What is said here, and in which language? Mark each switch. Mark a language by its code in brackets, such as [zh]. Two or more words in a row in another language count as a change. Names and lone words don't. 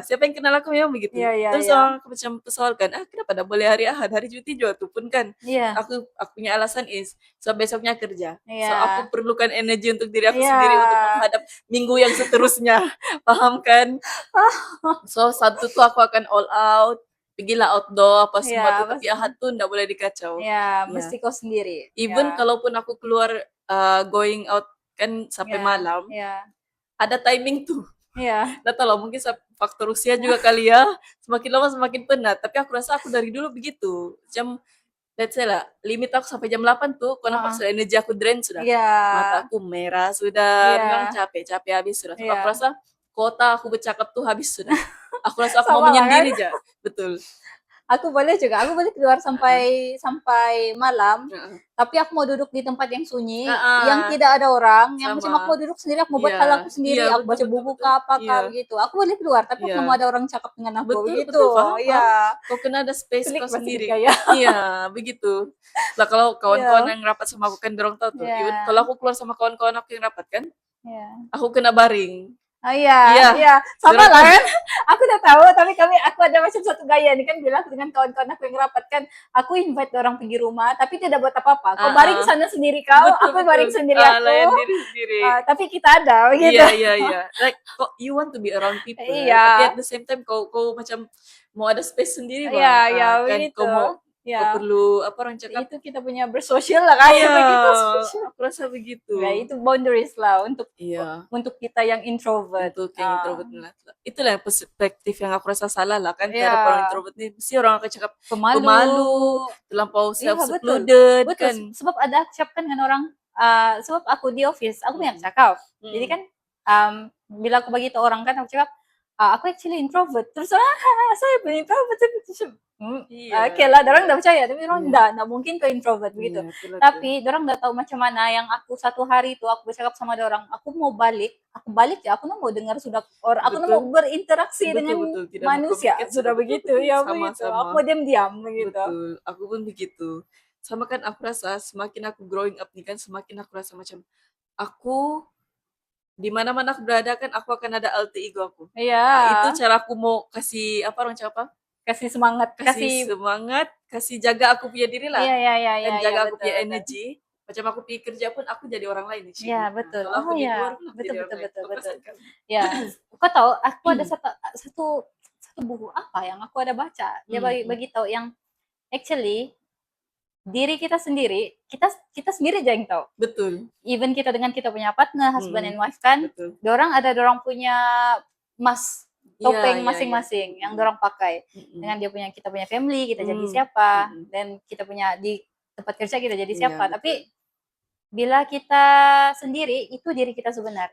[ms] Siapa yang kenal aku memang begitu. Terus orang aku macam persoalkan, kenapa tidak boleh hari Ahad, hari cuti juga tuh pun kan. Aku punya alasan so besoknya kerja. So aku perlukan energi untuk diri aku sendiri untuk menghadap minggu yang seterusnya. Paham kan? So Sabtu tuh aku akan [en] all out, [ms] pergilah outdoor apa semua tuh, tapi Ahad tuh nggak boleh dikacau. Mesti kau sendiri. Even kalaupun aku keluar [en] going out [ms] kan sampai malam, ada timing tuh. Nggak tahu lah, mungkin faktor usia juga kali ya, semakin lama semakin penat. Tapi aku rasa aku dari dulu begitu. [en] Let's say [ms] lah, limit aku sampai jam 8 tuh, kau nampak sudah energi aku drain sudah. Mata aku merah sudah, memang capek habis sudah. Aku rasa kota aku bercakap tuh habis sudah. Aku rasa aku mau menyendiri aja. Betul. Aku boleh keluar sampai malam, tapi aku mau duduk di tempat yang sunyi, yang tidak ada orang, yang macam aku mau duduk sendiri, aku mau buat hal aku sendiri, aku baca buku gitu. Aku boleh keluar, tapi aku mau ada orang cakap dengan aku begitu. Kau kena ada space kau sendiri. Iya, begitu. Lah kalau kawan-kawan yang rapat sama aku kan dorong tahu tuh. Even kalau aku keluar sama kawan-kawan aku yang rapat kan, aku kena baring. Sama lah kan. Aku udah tahu, tapi aku ada macam satu gaya nih kan, bilang dengan kawan-kawan aku yang rapat kan, aku invite orang pergi rumah tapi tidak buat apa-apa. Kau baring sana sendiri kau, aku baring sendiri aku. Layan diri sendiri. Tapi kita ada begitu. Iya. [en] Like you want to be around people. [ms] Tapi [en] at the same time [ms] kau macam mau ada space sendiri kan begitu. Kau mau kau perlu orang cakap itu kita punya bersosial lah kan, begitu. Aku rasa begitu. Itu boundaries lah untuk kita yang introvert. Untuk yang introvert lah. Itulah perspektif yang aku rasa salah lah kan. Terhadap orang introvert ni mesti orang akan cakap pemalu, terlampau self-secluded kan. Sebab ada aku cakap dengan orang, sebab aku di office aku banyak cakap. Jadi kan bila aku bagi tahu orang kan, aku cakap aku actually introvert. Terus saya pun introvert. Oke lah, orang nggak percaya, tapi orang nggak mungkin ke introvert begitu. Tapi orang nggak tahu macam mana yang aku satu hari itu aku bercakap sama orang, aku balik ya, aku nggak mau dengar sudah orang, aku nggak mau berinteraksi dengan manusia sudah begitu ya begitu. Aku mau diam-diam begitu. Betul, aku pun begitu. Sama kan aku rasa semakin aku [en] growing up [ms] nih kan, semakin aku rasa macam aku di mana-mana aku berada kan, aku akan ada alter ego aku. Itu cara aku mau kasih orang cakap kasih semangat, kasih jaga aku punya diri lah. Dan jaga aku punya betul. energi. Macam aku pergi kerja pun aku jadi orang lain. Betul. Kalau aku di luar pun aku jadi orang lain. Kau tahu aku ada satu buku apa yang aku ada baca. Dia bagi tahu yang actually diri kita sendiri, kita sendiri aja yang tahu. Betul. Even kita dengan kita punya partner, [en] husband and wife [ms] kan, dorang punya topeng masing-masing yang dorang pakai. Dengan kita punya family, kita jadi siapa, dan kita punya di tempat kerja kita jadi Iya, siapa. betul. Tapi bila kita sendiri, itu diri kita sebenar.